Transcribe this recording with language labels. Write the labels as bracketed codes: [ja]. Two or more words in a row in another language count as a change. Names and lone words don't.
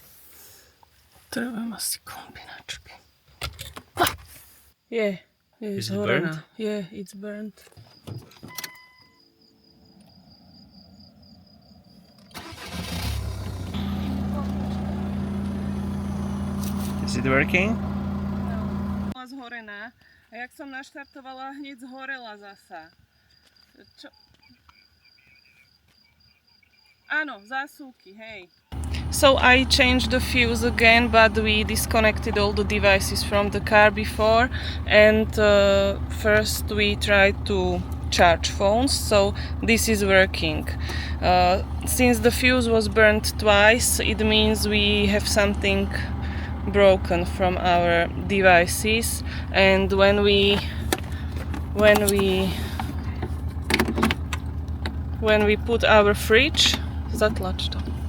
[en] Yeah, it's Is it burnt? horena. Yeah, it's burnt. Is it working? [sk] Bola zhorená a jak som naštartovala, hneď zhorela zasa. Čo? Áno, zásuvky, hej. [en] So I changed the fuse again, but we disconnected all the devices from the car before, and first we tried to charge phones, so this is working. Since the fuse was burnt twice, it means we have something broken from our devices, and when we put our fridge [sk] Zatlač to.